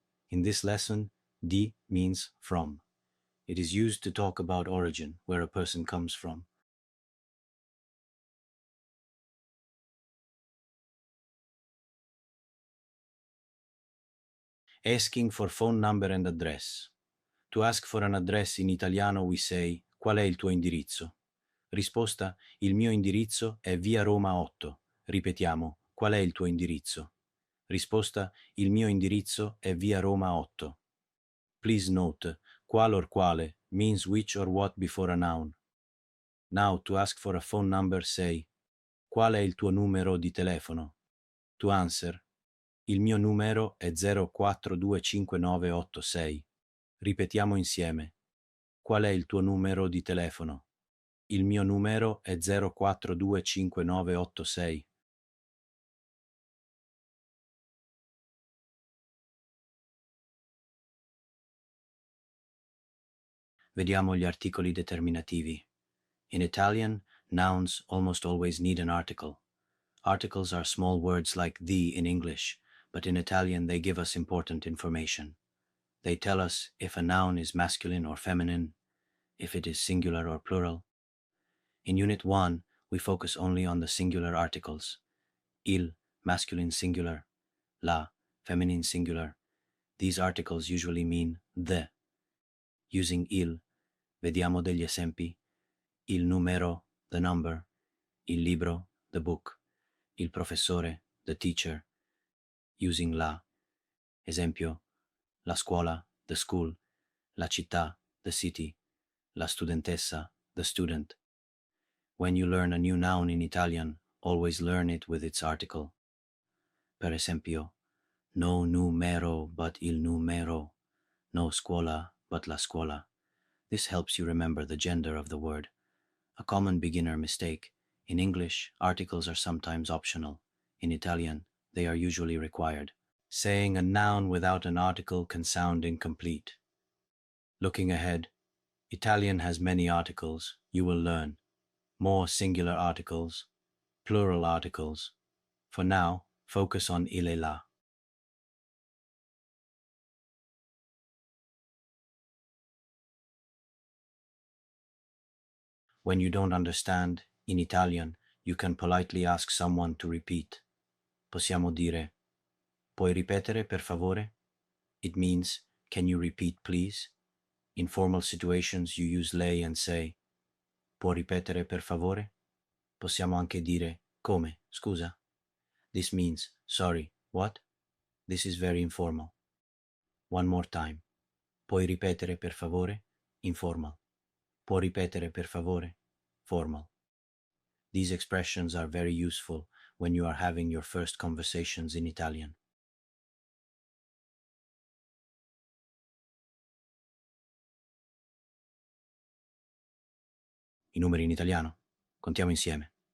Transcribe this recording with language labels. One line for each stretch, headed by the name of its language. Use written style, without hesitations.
English: In this lesson, di means from. It is used to talk about origin, where a person comes from. Asking for phone number and address. To ask for an address in italiano we say
Italian: qual è il tuo indirizzo? Risposta: il mio indirizzo è via Roma 8. Ripetiamo, qual è il tuo indirizzo? Risposta: il mio indirizzo è via Roma 8.
English: Please note, qual or quale means which or what before a noun. Now to ask for a phone number say
Italian: qual è il tuo numero di telefono?
English: To answer,
Italian: il mio numero è 04259886. Ripetiamo insieme. Qual è il tuo numero di telefono? Il mio numero è 042596. Vediamo gli articoli determinativi.
English: In Italian, nouns almost always need an article. Articles are small words like the in English, but in Italian they give us important information. They tell us if a noun is masculine or feminine, if it is singular or plural. In Unit 1, we focus only on the singular articles. Il, masculine singular, la, feminine singular. These articles usually mean the.
Italian: Using il, vediamo degli esempi. Il numero,
English: the number.
Italian: Il libro,
English: the book.
Italian: Il professore,
English: the teacher. Using la.
Italian: Esempio, la scuola,
English: the school.
Italian: La città,
English: the city.
Italian: La studentessa,
English: the student. When you learn a new noun in Italian, always learn it with its article.
Italian: Per esempio, no numero but il numero. No scuola but la scuola.
English: This helps you remember the gender of the word. A common beginner mistake. In English, articles are sometimes optional. In Italian, they are usually required. Saying a noun without an article can sound incomplete. Looking ahead, Italian has many articles. You will learn more singular articles, plural articles. For now, focus on
Italian: il e la.
English: When you don't understand, in Italian, you can politely ask someone to repeat.
Italian: Possiamo dire, puoi ripetere per favore?
English: It means, can you repeat please? In formal situations you use lei and say,
Italian: può ripetere per favore? Possiamo anche dire, come, scusa?
English: This means, sorry, what? This is very informal. One more time.
Italian: Puoi ripetere per favore?
English: Informal.
Italian: Può ripetere per favore?
English: Formal. These expressions are very useful when you are having your first conversations in Italian.
Italian: I numeri in italiano? Contiamo insieme.